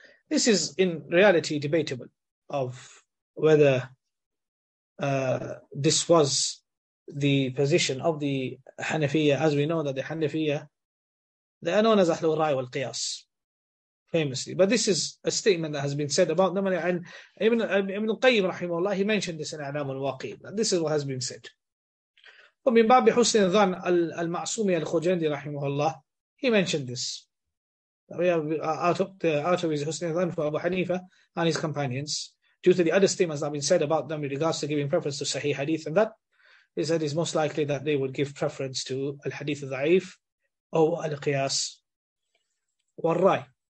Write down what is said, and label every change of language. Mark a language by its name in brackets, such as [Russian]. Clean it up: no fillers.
[English] This is in reality debatable of whether this was the position of the Hanafiya. As we know that the Hanafiya, they are known as Ahlul Ra'i wal Qiyas, famously. But this is a statement that has been said about them. And Ibn al-Qayyim rahimahullah, he mentioned this in A'lam al-Muwaqqi'in. This is what has been said. [Arabic] ومن باب حسن الظن المعصومي الخجندي رحمه الله, [English] he mentioned this. Out of his Husn al-Dhan for Abu Hanifa and his companions, due to the other statements that have been said about them with regards to giving preference to Sahih Hadith, and that he said is most likely that they would give preference to Al-Hadith al-Da'if or Al-Qiyas wal-Rai.